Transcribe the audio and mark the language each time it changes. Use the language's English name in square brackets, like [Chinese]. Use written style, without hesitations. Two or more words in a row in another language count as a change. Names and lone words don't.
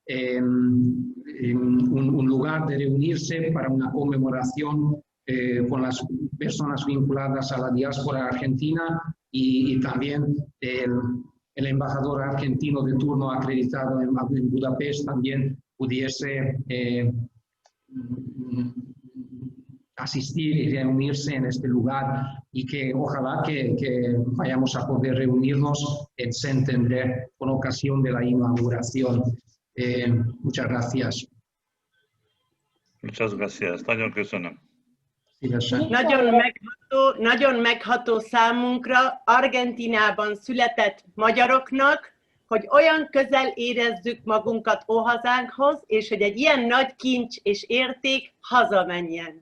[Spanish] un lugar de reunirse para una conmemoración con las personas vinculadas a la diáspora argentina, y también el embajador argentino de turno acreditado en Budapest también pudiese asistir y reunirse en este lugar, y que ojalá que vayamos a poder reunirnos en Szentendre con ocasión de la inauguración. Muchas gracias. Muchas gracias. [Hungarian] Nagyon köszönöm. Nagyon megható számunkra, Argentinában született magyaroknak, hogy olyan közel érezzük magunkat óhazánkhoz, és hogy egy ilyen nagy kincs és érték hazamenjen.